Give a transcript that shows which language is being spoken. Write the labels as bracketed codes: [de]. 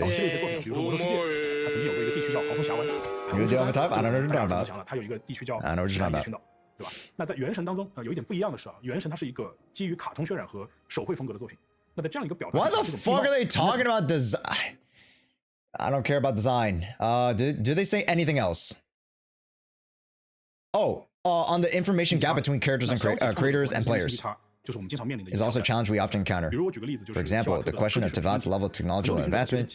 [zh] 早期的一些作品，比如说《魔兽世界》，它曾经有过一个地区叫豪风峡湾。 [en] You do have a type? I don't know what you're talking about. [zh] 它有一个地区叫 [en] I know what you're talking about. [zh] 群岛，对吧？那在原神当中，有一点不一样的是啊，原神它是一个基于卡通渲染和手绘风格的作品。那在这样一个表达， [en] What the fuck are they talking about design? I don't care about design. Do they say anything else? Oh, on the information gap between characters and creators and players. Is also a challenge we often encounter. For example, the question of Tevat's level of technological advancement.